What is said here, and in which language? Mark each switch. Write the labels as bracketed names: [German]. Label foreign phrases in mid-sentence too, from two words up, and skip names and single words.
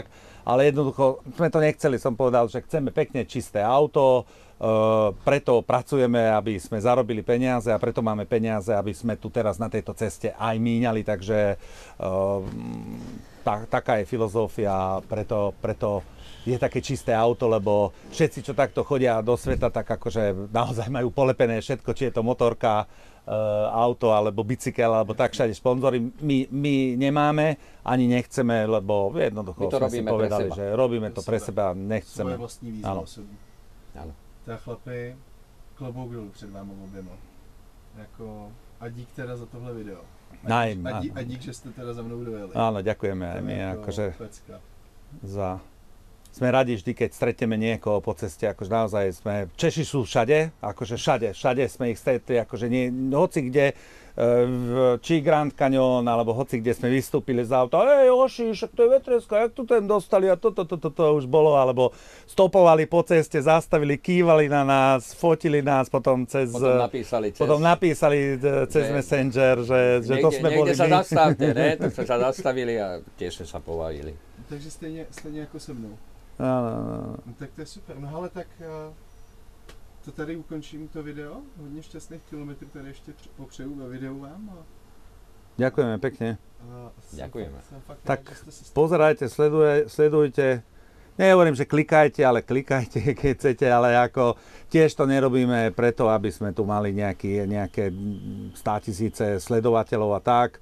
[Slovak] Ale jednoducho sme to nechceli, som povedal, že chceme pekne čisté auto, preto pracujeme, aby sme zarobili peniaze a preto máme peniaze, aby sme tu teraz na tejto ceste aj míňali, takže taká je filozofia, preto je také čisté auto, lebo všetci, čo takto chodia do sveta, tak akože naozaj majú polepené všetko, či je to motorka, auto, alebo bicykel, alebo tak všade sponzory. My nemáme, ani nechceme, lebo jednoducho sme si povedali, že robíme to pre seba, nechceme. Svoje vlastní výzvy osobní. [Czech] Tak chlapi, klobouk dolů před vámi oběma. Jako, a dík teda za tohle video. A dík, že ste teda za mnou dojeli. [Slovak] Áno, ďakujeme aj my. Akože sme radi vždy, keď stretneme niekoho po ceste, akože naozaj Češi sú všade, akože všade sme ich stretli, akože hoci kde, či Grand Canyon, alebo hoci kde sme vystúpili z auta, Oši, však to je Vetreska, jak tu ten dostali a toto už bolo, alebo stopovali po ceste, zastavili, kývali na nás, fotili nás, potom napísali cez Messenger, že to sme boli my. Niekde sa zastavte, ne? Tak sme sa zastavili a tiež sme sa pobavili. [Czech] Takže stejně jako se mnou. No. Tak to je super, no ale tak to tady ukončím to video. Hodně šťastných kilometrů tady ještě popřeju ve videu vám. [Slovak] Ďakujeme pekne. Ďakujeme. Tak pozerajte, sledujte. Nehovorím, že klikajte, ale klikajte, keď chcete, ale ako tiež to nerobíme preto, aby sme tu mali nejaké 100 000 sledovateľov a tak.